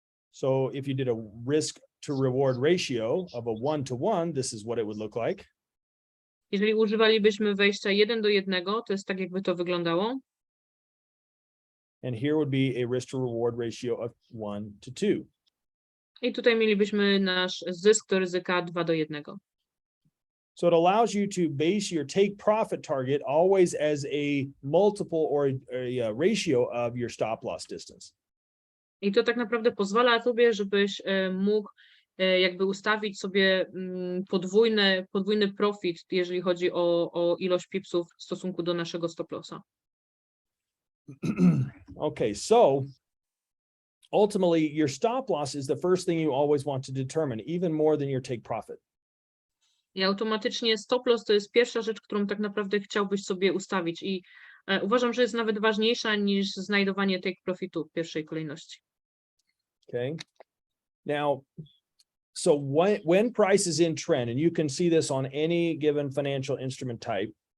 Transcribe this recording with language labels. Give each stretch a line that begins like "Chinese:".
English: So if you did a risk to reward ratio of a 1-to-1, this is what it would look like.
Polish: Jeżeli używalibyśmy wejścia 1:1, to jest tak, jakby to wyglądało.
English: And here would be a risk to reward ratio of 1-to-2.
Polish: I tutaj mielibyśmy nasz zysk do ryzyka 2:1.
English: So it allows you to base your take profit target always as a multiple or a ratio of your stop loss distance.
Polish: I to tak naprawdę pozwala tobie, żebyś mógł jakby ustawić sobie podwójny profit, jeżeli chodzi o ilość pipsów w stosunku do naszego stop lossa.
English: Okay, so ultimately your stop loss is the first thing you always want to determine, even more than your take profit.
Polish: I automatycznie stop loss to jest pierwsza rzecz, którą tak naprawdę chciałbyś sobie ustawić i uważam, że jest nawet ważniejsza niż znajdowanie take profitu w pierwszej kolejności.
English: Okay. Now, so when price is in trend, and you can see this on any given financial instrument type.